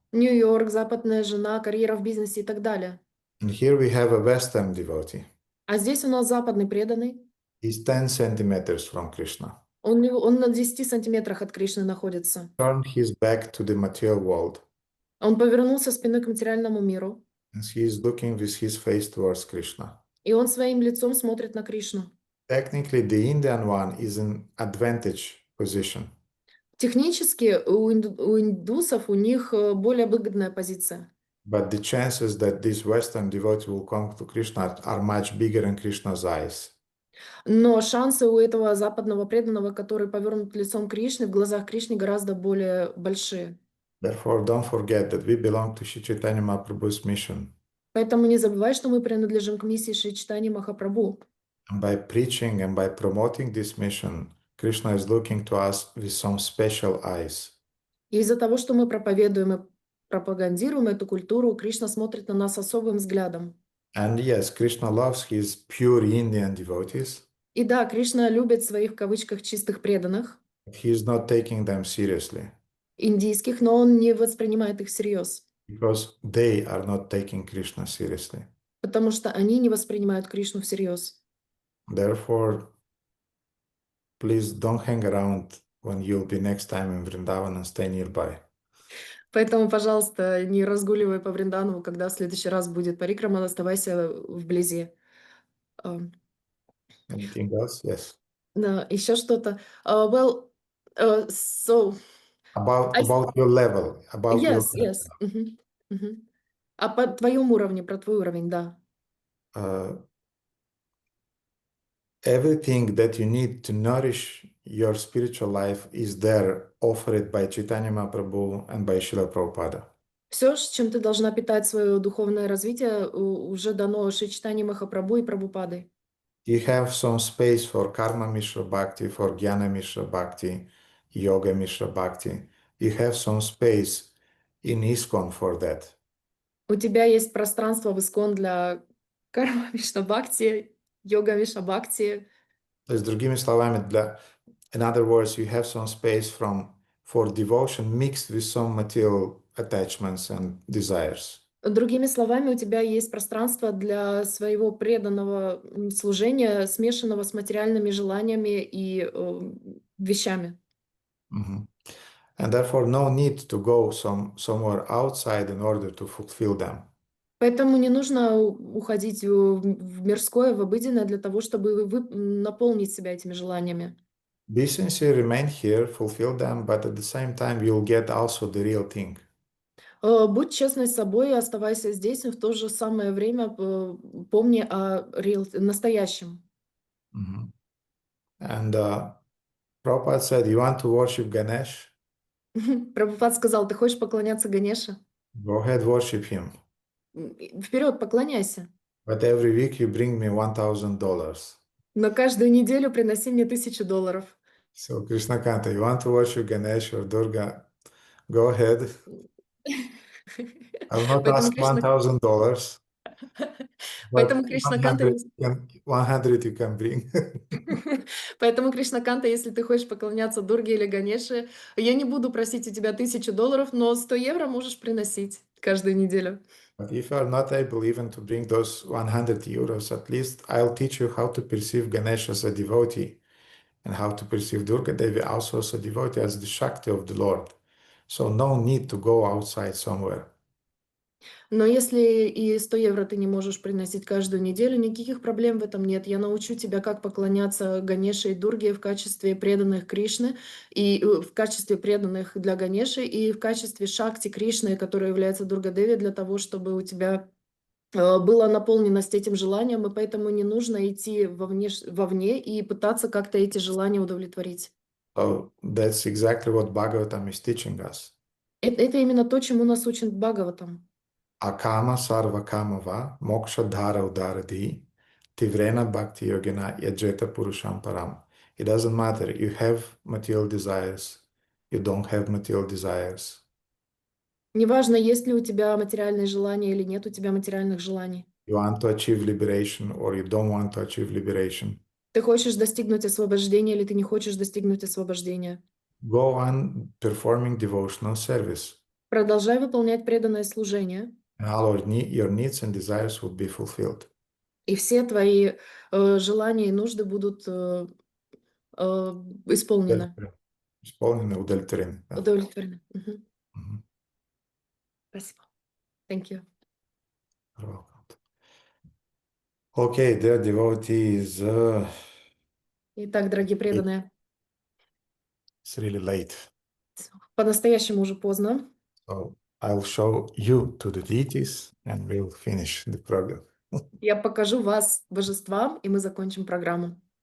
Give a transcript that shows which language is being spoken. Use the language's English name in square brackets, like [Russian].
[Russian] Нью-Йорк, западная жена, карьера в бизнесе и так далее. [English] And here we have a Western devotee. [Russian] А здесь у нас западный преданный. [English] He's 10 centimeters from Krishna. [Russian] Он на 10 сантиметрах от Кришны находится. [English] Turn his back to the material world. [Russian] Он повернулся спиной к материальному миру, [English] and he is looking with his face towards Krishna. [Russian] и он своим лицом смотрит на Кришну. [English] Technically, the Indian one is in advantage position, [Russian] Технически у индусов у них более выгодная позиция. [English] but the chances that this Western devotee will come to Krishna are much bigger in Krishna's eyes. [Russian] Но шансы у этого западного преданного, который повернут лицом к Кришне, в глазах Кришны гораздо более большие. [English] Therefore, don't forget that we belong to Sri Chaitanya Mahaprabhu's mission. [Russian] Поэтому не забывай, что мы принадлежим к миссии Шри Чайтаньи Махапрабху. [English] And by preaching and by promoting this mission, Krishna is looking to us with some special eyes. [Russian] И из-за того, что мы проповедуем и пропагандируем эту культуру, Кришна смотрит на нас особым взглядом. [English] And yes, Krishna loves his pure Indian devotees, [Russian] И да, Кришна любит своих в кавычках чистых преданных, [English] but he is not taking them seriously [Russian] индийских, но он не воспринимает их всерьез, [English] because they are not taking Krishna seriously. [Russian] потому что они не воспринимают Кришну всерьез. [English] Therefore, please don't hang around when you'll be next time in Vrindavan and stay nearby. [Russian] Поэтому, пожалуйста, не разгуливай по Вриндавану, когда в следующий раз будет парикрама, оставайся вблизи. [English] Anything else? Yes. [Russian] Да, еще что-то. [English] So About your level, about your yes. Мгм. [Russian] А по твоему уровню, про твой уровень, да. [English] Everything that you need to nourish your spiritual life is there, offered by Chaitanya Mahaprabhu and by Srila Prabhupada. [Russian] Все, чем ты должна питать свое духовное развитие, уже дано Шри Чайтаньи Махапрабху и Прабхупадой. [English] You have some space for Karma Mishra Bhakti, for Jnana Mishra Bhakti, Yoga Mishra Bhakti. You have some space in ISKCON for that. [Russian] У тебя есть пространство в Искон для карма Вишна Бхакти, йога Вишна Бхакти. То есть, другими словами, [English] in other words, you have some space for devotion mixed with some material attachments and desires. [Russian] Другими словами, у тебя есть пространство для своего преданного служения, смешанного с материальными желаниями и вещами. Mhm. [English] And therefore, no need to go somewhere outside in order to fulfill them. [Russian] Поэтому не нужно уходить в мирское, в обыденное для того, чтобы наполнить себя этими желаниями. [English] Be sincere, remain here, fulfill them, but at the same time, you'll get also the real thing. [Russian] Будь честной с собой, оставайся здесь, но в то же самое время помни о настоящем. Mhm. [English] And Prabhupada said, you want to worship Ganesh? [Russian] Прабхупад сказал, ты хочешь поклоняться Ганеше? [English] Go ahead, worship him. [Russian] Вперед, поклоняйся. [English] But every week you bring me $1,000. [Russian] Но каждую неделю приноси мне $1000. [English] So Krishnakanta, you want to worship Ganesh or Durga? Go ahead. I'll not ask $1,000. [Russian] Поэтому [English] But [Russian] Кришнаканта, [English] 100 you can bring. [Russian] поэтому Кришнаканта, если ты хочешь поклоняться Дурге или Ганеше, я не буду просить у тебя $1000, но 100 евро можешь приносить каждую неделю. [English] But if you are not able even to bring those 100 euros, at least I'll teach you how to perceive Ganesh as a devotee and how to perceive Durga Devi also as a devotee, as the Shakti of the Lord. So no need to go outside somewhere. [Russian] Но если и 100 евро ты не можешь приносить каждую неделю, никаких проблем в этом нет. Я научу тебя, как поклоняться Ганеше и Дурге в качестве преданных Кришны, и в качестве преданных для Ганеши, и в качестве Шакти Кришны, которая является Дурга-деви, для того, чтобы у тебя была наполненность этим желанием, и поэтому не нужно идти вовне и пытаться как-то эти желания удовлетворить. [English] So that's exactly what Bhagavatam is teaching us. [Russian] Это именно то, чему нас учит Бхагаватам. [Sanskrit] Akama sarva kamava moksha dhara udaradhi tivrena bhakti yogena yajeta purusham param. [English] It doesn't matter. You have material desires. You don't have material desires. [Russian] Неважно, есть ли у тебя материальные желания или нет у тебя материальных желаний. [English] You want to achieve liberation or you don't want to achieve liberation. [Russian] Ты хочешь достигнуть освобождения или ты не хочешь достигнуть освобождения. [English] Go on performing devotional service. [Russian] Продолжай выполнять преданное служение. [English] And all your needs and desires will be fulfilled. [Russian] И все твои желания и нужды будут исполнены. Исполнены, удовлетворены. Да. Удовлетворены. Мгм. Спасибо. [English] Thank you. You're welcome. Okay, dear devotees, [Russian] Итак, дорогие преданные, [English] it's really late. [Russian] по-настоящему уже поздно. [English] So I'll show you to the deities and we'll finish the program. [Russian] Я покажу вас божествам, и мы закончим программу.